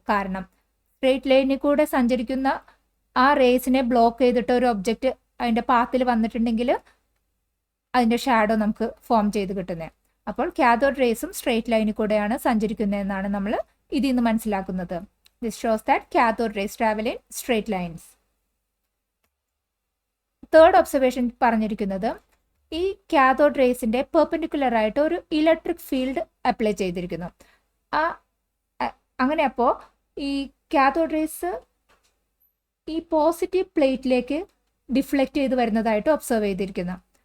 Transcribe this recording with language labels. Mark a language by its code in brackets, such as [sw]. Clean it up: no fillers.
[ml] കാരണം സ്ട്രെയിറ്റ് ലൈനിൽ കൂടെ സഞ്ചരിക്കുന്ന ആ റേസിനെ ബ്ലോക്ക് ചെയ്തിട്ട് ഒരു ഒബ്ജക്റ്റ് അതിൻ്റെ പാത്തിൽ വന്നിട്ടുണ്ടെങ്കിൽ അതിൻ്റെ ഷാഡോ നമുക്ക് ഫോം ചെയ്ത് കിട്ടുന്നത്. അപ്പോൾ കാഥോഡ് റേസും സ്ട്രെയിറ്റ് ലൈനിൽ കൂടെയാണ് സഞ്ചരിക്കുന്നതെന്നാണ് നമ്മൾ ഇതിൽ നിന്ന് മനസ്സിലാക്കുന്നത്. [en] This shows that cathode rays travel in straight lines. [ml] Third observation പറഞ്ഞിരിക്കുന്നത്, ഈ കാഥോഡ് റേസിൻ്റെ പെർപെൻഡിക്കുലർ ആയിട്ട് ഒരു ഇലക്ട്രിക് ഫീൽഡ് അപ്ലൈ ചെയ്തിരിക്കുന്നു. അങ്ങനെ അപ്പോൾ ഈ കാഥോഡ് റേസ് ഈ പോസിറ്റീവ് പ്ലേറ്റിലേക്ക് ഡിഫ്ലക്റ്റ് ചെയ്ത് വരുന്നതായിട്ട് ഒബ്സർവ് ചെയ്തിരിക്കുന്നു.